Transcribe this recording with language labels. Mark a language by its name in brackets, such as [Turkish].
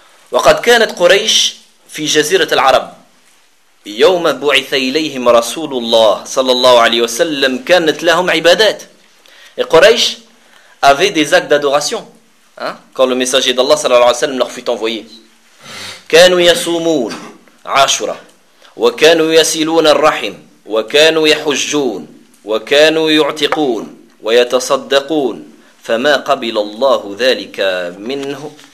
[Arabic] وقد كانت قريش في جزيرة العرب يوم بعث إليهم رسول الله صلى الله عليه وسلم كانت لهم عبادات. [French] Et قريش avait des actes d'adoration, hein, quand le messager d'Allah [Arabic] صلى الله عليه وسلم [French] leur fut envoyé. [Arabic] كانوا يصومون عاشورا وكانوا يسيلون الرحم وكانوا يحجون وكانوا يعتقون ويتصدقون فما قبل الله ذلك منه.